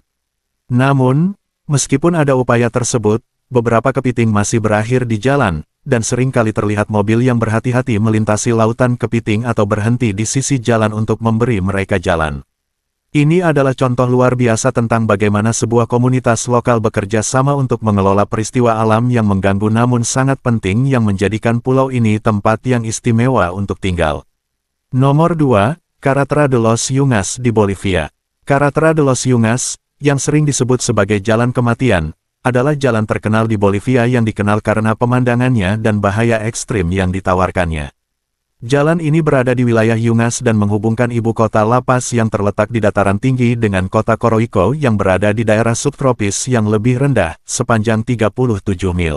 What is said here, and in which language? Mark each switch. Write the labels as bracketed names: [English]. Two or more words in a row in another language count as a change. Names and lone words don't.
[Indonesian] Namun, meskipun ada upaya tersebut, beberapa kepiting masih berakhir di jalan, dan sering kali terlihat mobil yang berhati-hati melintasi lautan kepiting atau berhenti di sisi jalan untuk memberi mereka jalan. Ini adalah contoh luar biasa tentang bagaimana sebuah komunitas lokal bekerja sama untuk mengelola peristiwa alam yang mengganggu namun sangat penting yang menjadikan pulau ini tempat yang istimewa untuk tinggal. Nomor 2, Carretera de los Yungas di Bolivia. Carretera de los Yungas, yang sering disebut sebagai Jalan Kematian, adalah jalan terkenal di Bolivia yang dikenal karena pemandangannya dan bahaya ekstrim yang ditawarkannya. Jalan ini berada di wilayah Yungas dan menghubungkan ibu kota La Paz yang terletak di dataran tinggi dengan kota Coroico yang berada di daerah subtropis yang lebih rendah, sepanjang 37 mil.